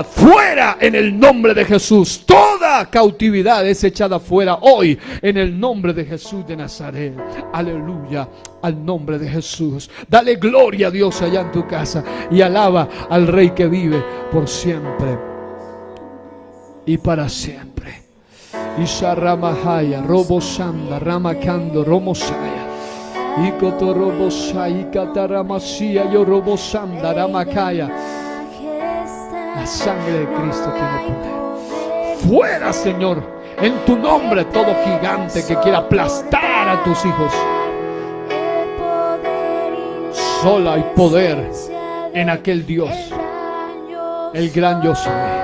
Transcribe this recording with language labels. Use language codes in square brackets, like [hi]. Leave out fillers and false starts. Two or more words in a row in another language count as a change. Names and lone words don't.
[es] Fuera en el nombre de Jesús. Toda cautividad es echada fuera hoy en el nombre de Jesús de Nazaret. Aleluya, al nombre de Jesús. Dale gloria a Dios allá en tu casa y alaba al Rey que vive por siempre y para siempre. Isha Ramahaya, Robosanda, Ramakando, Romosaya, Ikoto Robosaya, Ikataramasía, Yo Robosanda, Ramakaya. La sangre de Cristo tiene poder. Fuera, Señor, en tu nombre todo gigante que quiera aplastar a tus hijos. Solo hay poder en aquel Dios, el gran yo soy.